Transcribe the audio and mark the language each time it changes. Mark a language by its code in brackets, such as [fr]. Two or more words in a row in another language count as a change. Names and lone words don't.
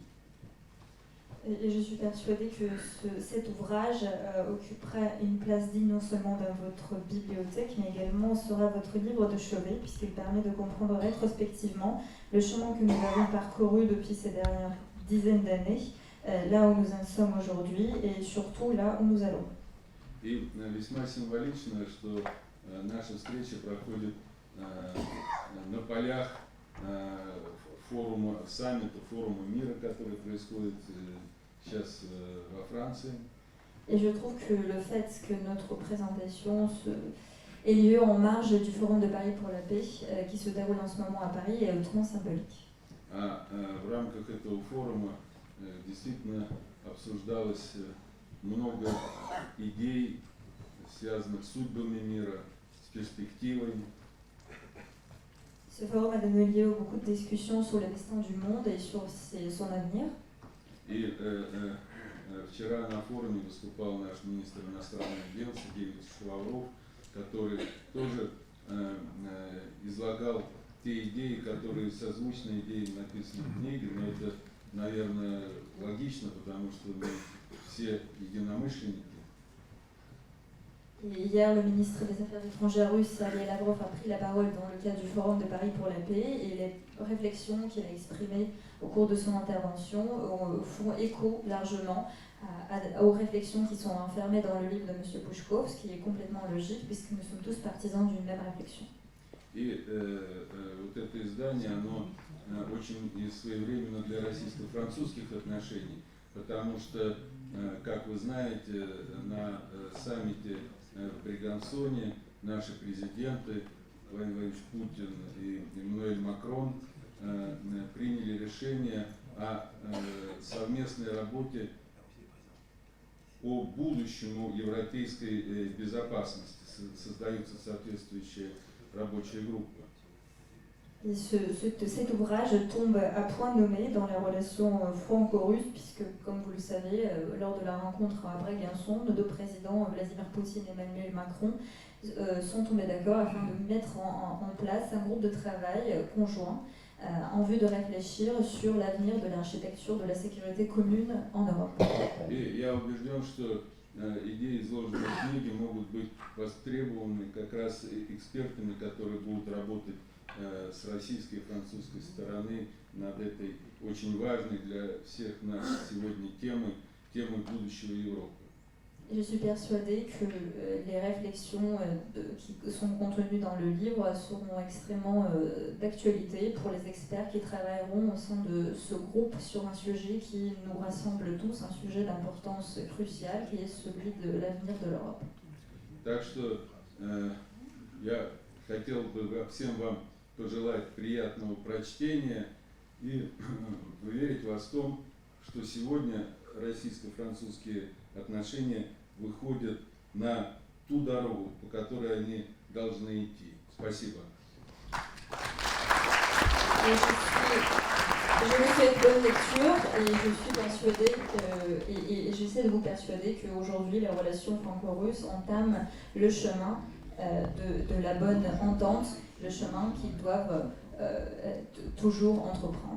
[fr] Et je suis persuadée que cet ouvrage occupera une place digne non seulement dans votre bibliothèque, mais également sera votre livre de chevet, puisqu'il permet de comprendre rétrospectivement le chemin que nous avons parcouru depuis ces dernières dizaines d'années, là où nous en sommes aujourd'hui et surtout là où nous allons. [ru] И весьма символично, что наша встреча проходит на полях форума, саммита, форума мира, который происходит сейчас во Франции. [fr] Et je trouve que le fait que notre présentation ait lieu en marge du Forum de Paris pour la paix, qui se déroule en ce moment à Paris, est hautement symbolique. [ru] В рамках этого форума действительно обсуждалось много идей, связанных с судьбами мира, с перспективой. [fr] Ce forum a donné lieu à beaucoup de discussions sur le destin du monde et sur son avenir. [ru] И вчера на форуме выступал наш министр иностранных дел Сергей Лавров, который тоже излагал те идеи, которые созвучны идеям, написанным в книге, но это, наверное, логично, потому что мы все единомышленники. [fr] Et hier, le ministre des Affaires étrangères russe, Sergei Lavrov, a pris la parole dans le cadre du Forum de Paris pour la paix et les réflexions qu'il a exprimées au cours de son intervention font écho largement aux réflexions qui sont enfermées dans le livre de M. Pushkov, ce qui est complètement logique puisque nous sommes tous partisans d'une même réflexion. [ru] И вот это издание, оно очень своевременно для российско-французских отношений, потому что, как вы знаете, на саммите в Бригансоне наши президенты Владимир Владимирович Путин и Эммануэль Макрон приняли решение о совместной работе о будущем европейской безопасности. Создаются соответствующие рабочая группа. [fr] Et cet ouvrage tombe à point nommé dans la relation franco-russe, puisque, comme vous le savez, lors de la rencontre à Brégançon, nos deux présidents, Vladimir Poutine et Emmanuel Macron, sont tombés d'accord afin de mettre en place un groupe de travail conjoint en vue de réfléchir sur l'avenir de l'architecture de la sécurité commune en Europe. [ru] И я убежден, что идеи, изложенные в книге, могут быть востребованы как раз экспертами, которые будут работать с российской и французской стороны над этой очень важной для всех нас сегодня темой будущего Европы. [fr] Je suis persuadée que les réflexions qui sont contenues dans le livre seront extrêmement d'actualité pour les experts qui travailleront au sein de ce groupe sur un sujet qui nous rassemble tous, un sujet d'importance cruciale qui est celui de l'avenir de l'Europe. [ru] Так что я хотел бы всем вам пожелать приятного прочтения и уверить вас в том, что сегодня российско-французские отношения выходят на ту дорогу, по которой они должны идти. Спасибо. [fr] Je vous souhaite bonne lecture et je suis persuadée et j'essaie de vous persuader qu'aujourd'hui les relations franco-russes entament le chemin de la bonne entente, le chemin qu'ils doivent toujours entreprendre.